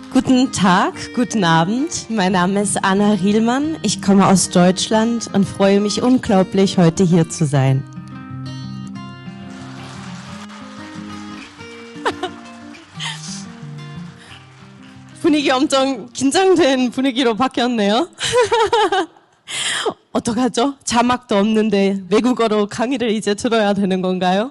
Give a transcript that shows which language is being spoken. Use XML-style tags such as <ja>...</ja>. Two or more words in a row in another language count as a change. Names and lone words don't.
<de>Guten Tag, guten Abend. Mein Name ist Anna Rielmann. Ich komme aus Deutschland und freue mich unglaublich, heute hier zu sein.</de> <ko>분위기 엄청 긴장된 분위기로 바뀌었네요. 어떡하죠? 자막도 없는데 외국어로 강의를 이제 들어야 되는 건가요?</ko>